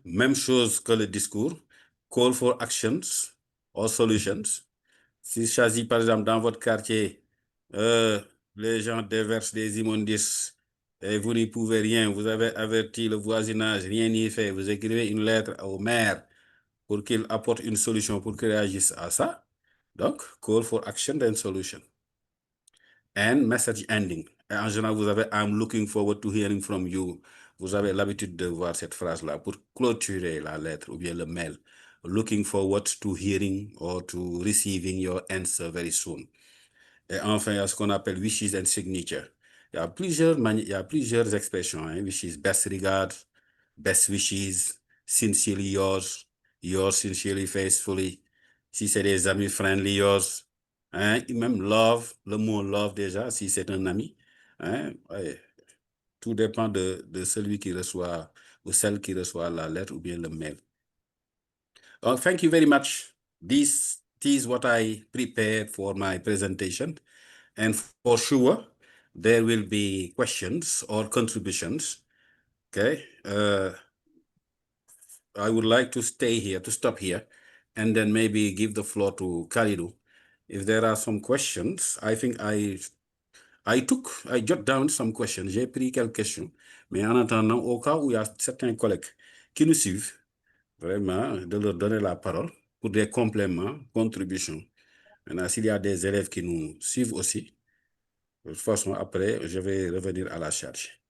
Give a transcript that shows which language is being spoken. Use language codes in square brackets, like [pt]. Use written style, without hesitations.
[fr] Même chose que le discours, [en] call for actions or solutions. [fr] S'il s'agit, par exemple, dans votre quartier, les gens déversent des immondices et vous n'y pouvez rien, vous avez averti le voisinage, rien n'y fait, vous écrivez une lettre au maire pour qu'il apporte une solution, pour qu'il réagisse à ça. [en] Donc, call for action and solution. And message ending. [fr] Et en général, vous avez [en] I'm looking forward to hearing from you. [fr] Vous avez l'habitude de voir cette phrase-là pour clôturer la lettre ou bien le mail. [en] Looking forward to hearing or to receiving your answer very soon. [fr] Et enfin, il y a ce qu'on appelle [en] wishes and signature. [fr] Il y a plusieurs expressions. Hein? [en] Wishes, best regards, best wishes, sincerely yours, yours sincerely, faithfully. [fr] Si c'est des amis, [en] friendly yours. [fr] Hein? Et même love, le mot love déjà, si c'est un ami. Hein? Ouais. Tout dépend de celui qui reçoit ou celle qui reçoit la lettre ou bien le mail. [en] Oh, thank you very much. This is what I prepared for my presentation. And for sure, there will be questions or contributions. Okay. I would like to stop here, and then maybe give the floor to Khalidou. If there are some questions, I think I jot down some questions. [fr] J'ai pris quelques questions. Mais en attendant, au cas où il y a certains collègues qui nous suivent, vraiment, de leur donner la parole pour des compléments, contributions. Maintenant, s'il y a des élèves qui nous suivent aussi, de toute façon, après, je vais revenir à la charge.